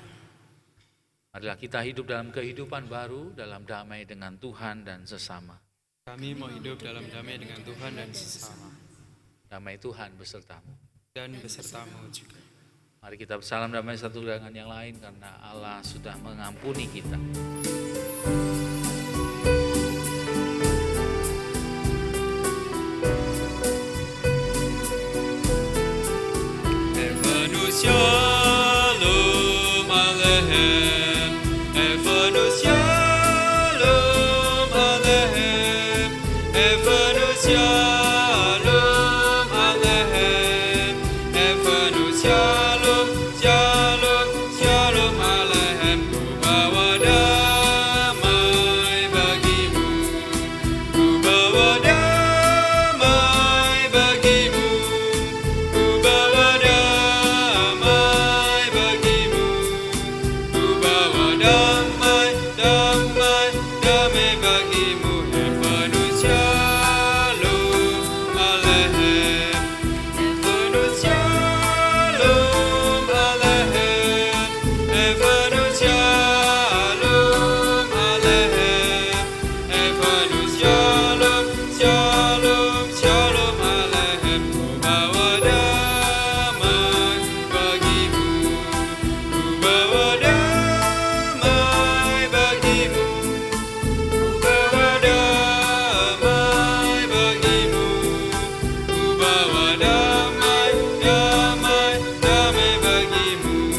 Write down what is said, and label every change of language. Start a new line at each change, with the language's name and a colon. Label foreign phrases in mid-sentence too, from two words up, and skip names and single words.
Indonesian: Marilah kita hidup dalam kehidupan baru, dalam damai dengan Tuhan dan sesama. Kami mau hidup dalam damai dengan Tuhan dan sesama. Damai Tuhan besertamu. Dan besertamu juga. Mari kita bersalam damai satu dengan yang lain karena Allah sudah mengampuni kita.
Hebrew: שלום עליכם, הבאנו שלום עליכם, הבאנו שלום עליכם, הבאנו שלום, שלום, שלום עליכם.
Indonesian: Ku bawa damai bagimu, ku bawa damai bagimu, ku bawa damai bagimu, ku bawa damai, damai, damai bagimu.
Hebrew: הבאנו שלום עליכם, הבאנו שלום עליכם, הבאנו שלום עליכם, הבאנו שלום, שלום, שלום עליכם.
Indonesian: Ku bawa damai bagimu, ku bawa damai bagimu, ku bawa damai bagimu, ku bawa damai, damai, damai bagimu.